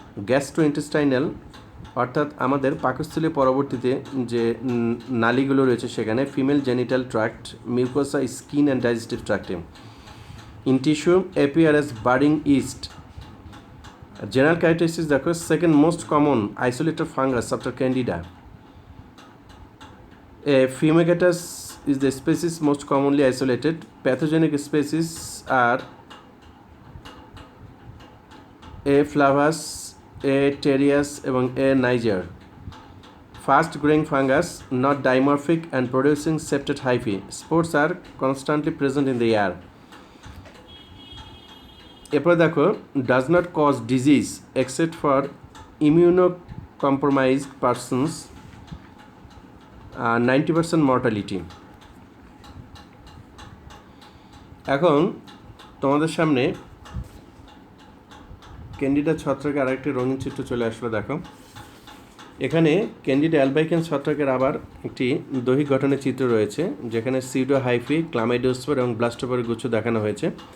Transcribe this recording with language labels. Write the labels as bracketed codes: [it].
[bn] Gastrointestinal অর্থাৎ আমাদের পাকস্থলী পরবর্তীতে যে নালীগুলো রয়েছে সেখানে। Female genital tract, mucosa, skin and digestive ট্র্যাক্টে। [en] In tissue appear as budding yeast. General characteristics দেখো, second most common isolated fungus after Candida. A Fumigatus is the species most commonly isolated. Pathogenic species are A. flavus, A. terreus এবং A. niger. Fast growing fungus, not dimorphic and producing septate hyphae. Spores are constantly present in the air. [bn] এরপর দেখো, [en] does not cause disease except for immunocompromised persons, 90% mortality. [bn] এখন তোমাদের সামনে candida ছত্রাকের আরেকটি রঙিন চিত্র চলে আসলো। দেখো এখানে ক্যান্ডিডা অ্যালবাইকেন্স ছত্রাকের আবার একটি দৈহিক গঠনের চিত্র রয়েছে, যেখানে সিউডো হাইফি, ক্লামাইডোস্পোর এবং ব্লাস্টোপোরের গুচ্ছ দেখানো হয়েছে।